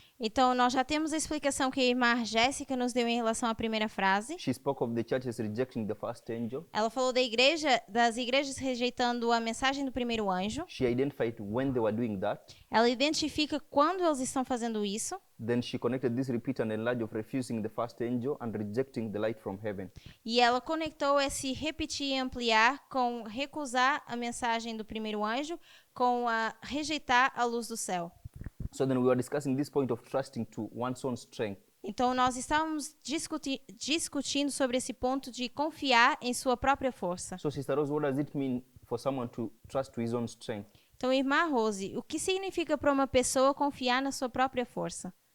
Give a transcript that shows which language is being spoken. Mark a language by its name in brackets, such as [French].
[Portuguese] Então, nós já temos a explicação que a irmã Jéssica nos deu em relação à primeira frase. [English] She spoke of the churches rejecting the first angel. [Portuguese] Ela falou das igrejas rejeitando a mensagem do primeiro anjo. [English] She identified when they were doing that. [Portuguese] Ela identifica quando eles estão fazendo isso. [English] Then she connected this repeat and enlarge of refusing the first angel and rejecting the light from heaven. [Portuguese] E ela conectou esse repetir e ampliar com recusar a mensagem do primeiro anjo, com a rejeitar a luz do céu. [English] So then we were discussing this point of trusting to one's own strength. [Portuguese] Então, nós estávamos discutindo sobre esse ponto de confiar em sua própria força. [English] So Sister Rose, what does it mean for someone to trust to his own strength? [Portuguese] Então, irmã Rose, o que significa para uma pessoa confiar na sua própria força?